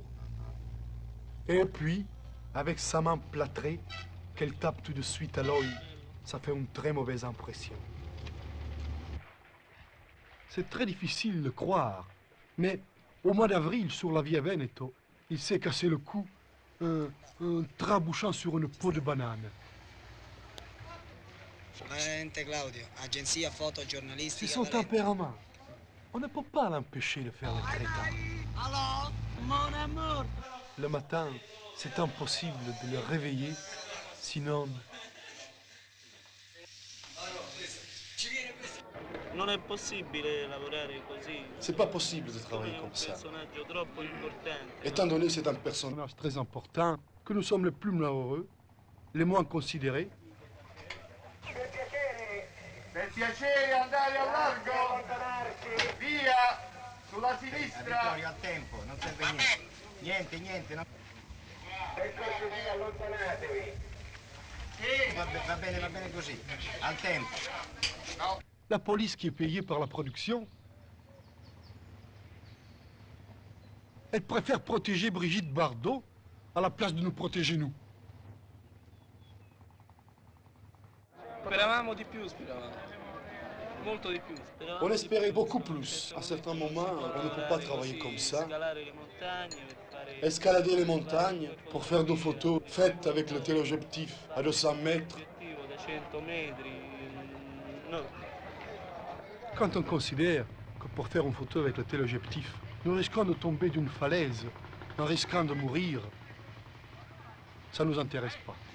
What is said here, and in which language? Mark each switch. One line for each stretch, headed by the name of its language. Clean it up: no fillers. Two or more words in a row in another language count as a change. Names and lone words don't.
French: Et puis, avec sa main plâtrée, qu'elle tape tout de suite à l'œil, ça fait une très mauvaise impression. C'est très difficile de croire, mais au mois d'avril, sur la Via Veneto, il s'est cassé le cou en trabouchant sur une peau de banane.
Italian: Valente Claudio, agenzia fotogiornalistica.
French: C'est son tempérament. On ne peut pas l'empêcher de faire le crétin. Allô, mon amour. Le matin, c'est impossible de le réveiller, sinon...
Italian: Non è possibile lavorare così.
French: C'est pas possible de travailler comme ça.
Italian: Personaggio troppo importante.
French: Étant donné que c'est un personnage très important, que nous sommes les plus malheureux, les moins considérés,
Italian: Per piacere andare al largo. Via, sulla sinistra. Al tempo, non serve niente. Niente, no. Per cortesia allontanatevi. Va bene così, al tempo.
French: la police qui est payée par la production, elle préfère protéger Brigitte Bardot à la place de nous protéger nous.
Italian: Speravamo di più, speravamo. Molto di più.
French: On espérait beaucoup plus. À certains moments, on ne peut pas travailler comme ça. Escalader les montagnes pour faire des photos faites avec le téléobjectif à 200 mètres. Quand on considère que pour faire une photo avec le téléobjectif, nous risquons de tomber d'une falaise, en risquant de mourir, ça ne nous intéresse pas.